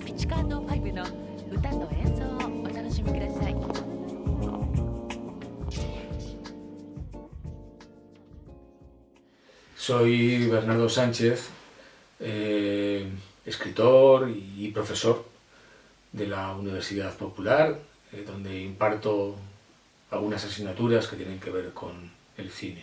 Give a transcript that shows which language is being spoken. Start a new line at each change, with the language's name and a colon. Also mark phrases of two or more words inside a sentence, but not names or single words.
Japanese: カート5の歌と演奏をお楽しみください。
Spanish: Soy Bernardo Sánchez, escritor y profesor de la Universidad Popular, donde imparto algunas asignaturas que tienen que ver con el cine.